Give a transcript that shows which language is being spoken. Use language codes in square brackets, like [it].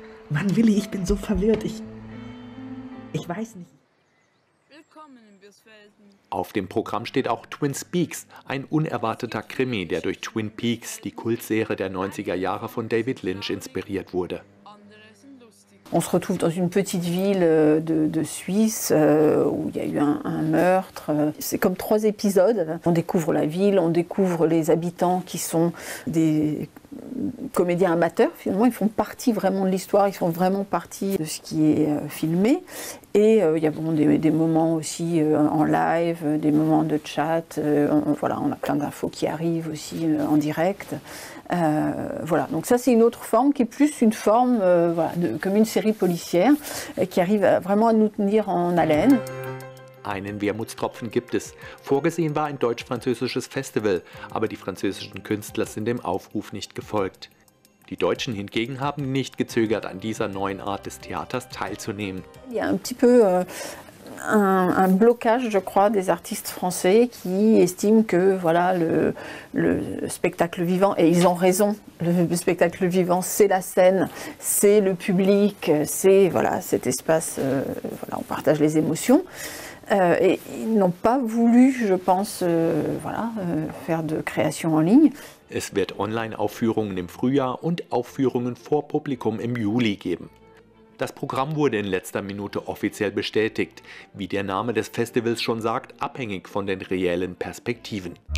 [de] Mann, Willi, ich bin so verwirrt. Ich weiß nicht. Willkommen in Birsfelden. Auf dem Programm steht auch Twin Peaks, ein unerwarteter Krimi, der durch Twin Peaks, die Kultserie der 90er Jahre von David Lynch, inspiriert wurde. [fr] On se retrouve dans une petite ville de Suisse où il y a eu un meurtre. C'est comme 3 épisodes. On découvre la ville, on découvre les habitants qui sont des comédiens amateurs. Finalement, ils font partie vraiment de l'histoire, ils font vraiment partie de ce qui est filmé. Et il y a bon, des moments aussi en live, des moments de chat. Voilà, on a plein d'infos qui arrivent aussi en direct. Voilà, donc ça c'est une autre forme qui est plus une forme voilà, comme une série policière qui arrive vraiment à nous tenir en haleine. [de] Einen Wermutstropfen gibt es. Vorgesehen war ein deutsch-französisches Festival, aber die französischen Künstler sind dem Aufruf nicht gefolgt. Die Deutschen hingegen haben nicht gezögert, an dieser neuen Art des Theaters teilzunehmen. [fr] Il y a un petit peu un blocage, je crois, des artistes français qui estiment que voilà, le spectacle vivant, et ils ont raison, le spectacle vivant c'est la scène, c'est le public, c'est voilà, cet espace, voilà, on partage les émotions. Et ils n'ont pas voulu, je pense, voilà, faire de création en ligne. [de] Es wird Online-Aufführungen im Frühjahr und Aufführungen vor Publikum im Juli geben. Das Programm wurde in letzter Minute offiziell bestätigt, wie der Name des Festivals schon sagt, abhängig von den reellen Perspektiven.